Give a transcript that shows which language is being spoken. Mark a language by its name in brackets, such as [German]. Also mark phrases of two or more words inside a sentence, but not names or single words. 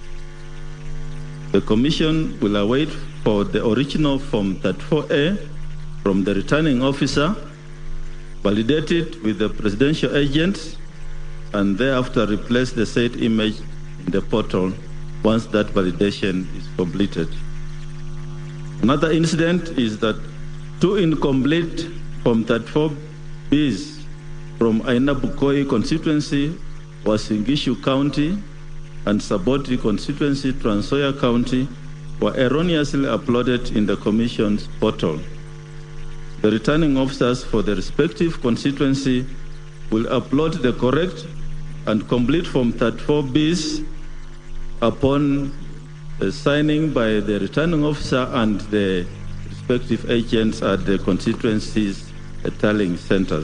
[English] The Commission will await for the original Form 34A from the returning officer, validate it with the presidential agent, and thereafter replace the said image in the portal once that validation is completed. Another incident is that 2 incomplete Form 34Bs from Aina Bukoi constituency, Wasingishu County, and Saboti constituency, Trans Nzoia County, were erroneously uploaded in the Commission's portal. The returning officers for the respective constituency will upload the correct and complete Form 34Bs upon signing by the returning officer and the respective agents at the constituencies' tallying centers.